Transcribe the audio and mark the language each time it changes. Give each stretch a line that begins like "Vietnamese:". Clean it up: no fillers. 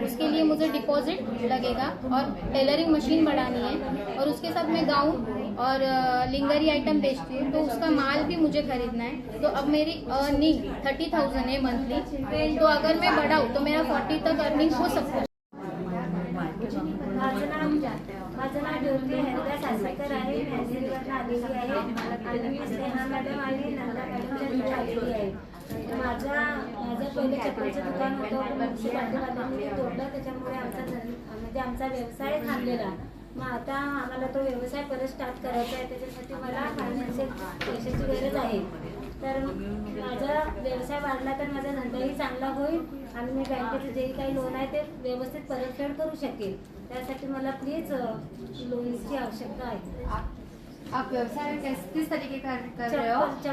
Hindi: उसके लिए मुझे डिपॉजिट लगेगा और टेलरिंग मशीन बढ़ानी है और उसके साथ मैं गाउन और लिंगरी आइटम बेचती हूँ, तो उसका माल भी मुझे खरीदना है। तो अब मेरी अर्निंग 30,000 है मंथली, तो अगर मैं बढ़ाऊँ तो मेरा 40 तक अर्निंग हो सकता है।
Marathi: माझं नाव ज्योती हरिदास सासकर आहे, मी अंधेरीवरून आलेली आहे आणि मी स्नेहा मॅडम आणि नंदा मॅडमच्या घरी आलेली आहे. माझं पहिले चप्पलचं दुकान होतं, म्युन्सिपाल्टीवाल्यांनी ते तोडलं, त्याच्यामुळे आमचा व्यवसाय थांबलेला. मग आता आम्हाला तो व्यवसाय परत स्टार्ट करायचा आहे, त्याच्यासाठी मला फायनान्शियल पैशाची गरज आहे. तर माझा व्यवसाय वाढला तर माझा धंदाही चांगला होईल आणि मी बँकेचं जे काही लोन आहे ते व्यवस्थित परतफेड करू शकेल. त्यासाठी मला प्लीज लोनची आवश्यकता आहे.
Hindi: आप व्यवसाय किस तरीके का कर रहे हो?